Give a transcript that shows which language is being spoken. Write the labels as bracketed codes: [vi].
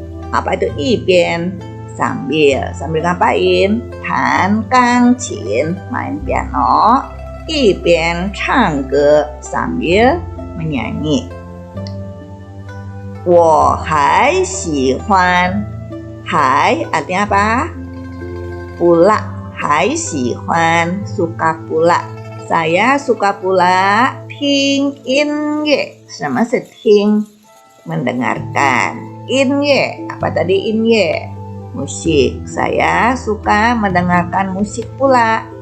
[id] Apa itu 一边 sambil ngapain? [zh] 弹钢琴 [id] main piano, [zh] 一边唱歌 [id] sambil menyanyi. [zh] 我还喜欢 还 [id] artinya apa? Pula, 还喜欢 suka pula. Saya suka pula [zh] 听音乐. 什么是听?Mendengarkan. [id] 音乐 apa tadi 音乐? Musik. Saya suka mendengarkan musik pula.